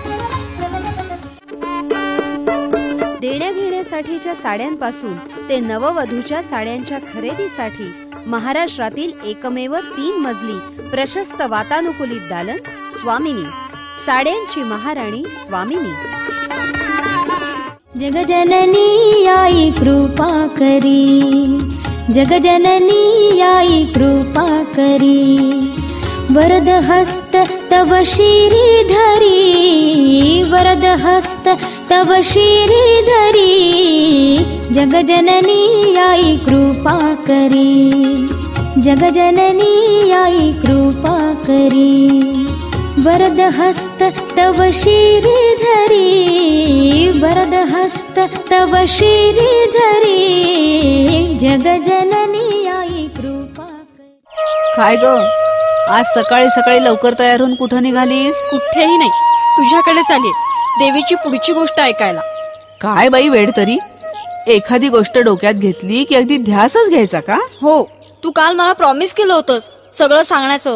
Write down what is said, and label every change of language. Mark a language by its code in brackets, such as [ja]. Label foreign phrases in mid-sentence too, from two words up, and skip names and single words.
[mr] देण्याघेण्यासाठीच्या साड्यांपासून ते नववधूच्या साड्यांच्या खरेदीसाठी महाराष्ट्रातील एकमेव 3 मजली प्रशस्त वातानुकूलित दालन स्वामिनी. साड्यांची महाराणी स्वामिनी. जगजननी आई कृपा करी, जगजननी आई कृपा करी. वरद हस्त तव श्रीधरी, वरद हस्त तव श्रीधरी. जगजननी आई कृपा करी, जगजननी आई कृपा करी. वरद हस्त तव श्रीधरी, वरद हस्त तव श्रीधरी. जगजननी आई कृपा करी. काय ग, आज सकाळी सकाळी लवकर तयार होऊन कुठं निघालीस? कुठेही नाही, तुझ्याकडेच आली देवीची पुढची गोष्ट ऐकायला. काय बाई वेळ तरी, एखादी गोष्ट डोक्यात घेतली की अगदी ध्यासच घ्यायचा का? हो, तू काल मला प्रॉमिस केलं होतंस सगळं सांगण्याचं.